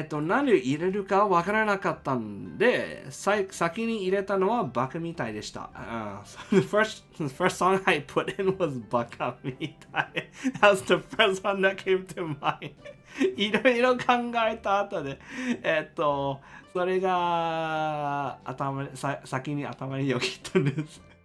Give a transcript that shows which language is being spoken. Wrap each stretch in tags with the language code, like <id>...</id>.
<ja>何を入れるかわからなかったんで、先に入れたのはバカみたいでした。</ja> <en>So the first song I put in was バカみたい。 That was the first one that came to mind.</en> <ja>いろいろ考えた後で、それが先に頭によぎったんです。</ja>